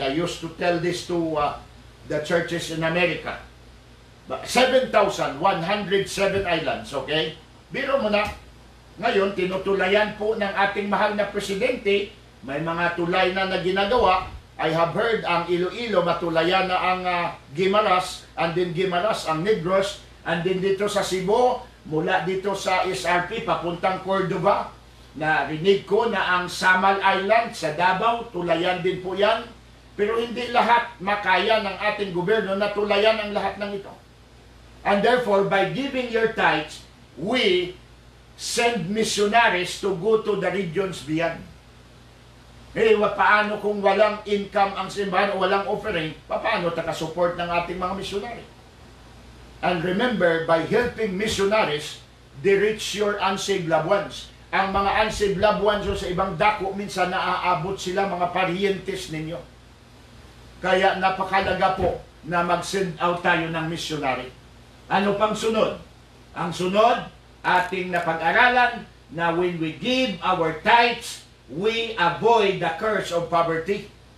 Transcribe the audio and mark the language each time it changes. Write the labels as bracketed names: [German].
[English] I used to tell this to the churches in America. 7,107 islands, okay? [Filipino] Biro mo na, ngayon, tinutulayan po ng ating mahal na presidente, may mga tulay na ginagawa. I have heard ang Iloilo, matulayan na ang Guimaras, and then Guimaras, ang Negros, and then dito sa Cebu, mula dito sa SRP, papuntang Cordova, na rinig ko na ang Samal Island sa Davao, tulayan din po yan. Pero hindi lahat makaya ng ating gobyerno na tulayan ang lahat ng ito. [English] And therefore, by giving your tithes, we send missionaries to go to the regions beyond. [Filipino] Paano kung walang income ang simbahan o walang offering, paano takasupport ng ating mga missionary? [English] And remember, by helping missionaries, they reach your unsaved loved ones. [Filipino] Ang mga unsaved loved ones sa ibang dako, minsan naaabot sila mga parientes ninyo. Kaya napakalaga po na mag-send out tayo ng missionary. Ano pang sunod? Ang sunod, ating napag-aralan na [English] when we give our tithes, we avoid the curse of poverty.